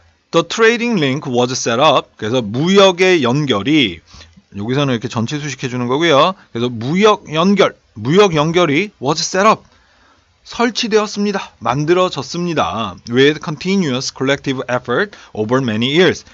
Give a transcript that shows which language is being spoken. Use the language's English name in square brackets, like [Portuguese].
[English] The trading link was set up. [Korean] 그래서 무역의 연결이, 여기서는 이렇게 전체 수식해 주는 거고요. 그래서 무역 연결이 [English] was set up. [Korean] 설치되었습니다. 만들어졌습니다. [English] With continuous collective effort over many years.